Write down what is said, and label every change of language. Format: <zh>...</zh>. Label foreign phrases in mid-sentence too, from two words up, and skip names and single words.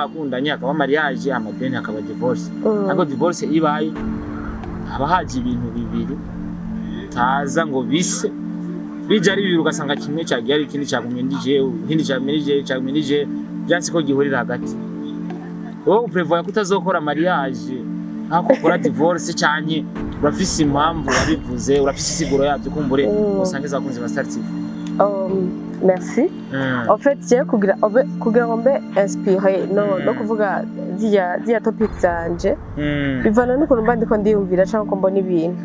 <rn>bakundanye akaba mariage amadeni akaba divorce ariko divorce ibaye haba haje ibintu bibiri taza ngo bise bija ari bibiri ugasanga kimwe cyagiye ari ikindi cyagumye ndije ikindi cyagumye ndije byansi ko gihurira hagati wowe uprevoya kutazokora mariage ako gukora divorce cyane urafise impamvu wabivuze urafise isiguro yabyo kumbure usangiza abakunzi ba Star TV.</rn> <fr>Merci. En fait, je</fr> <rn>kugira ngo mbe inspiré no kuvuga dia topic zanje bivana n'ukuntu mba ndiko ndiyumvira cyangwa ko mbona ibintu</rn>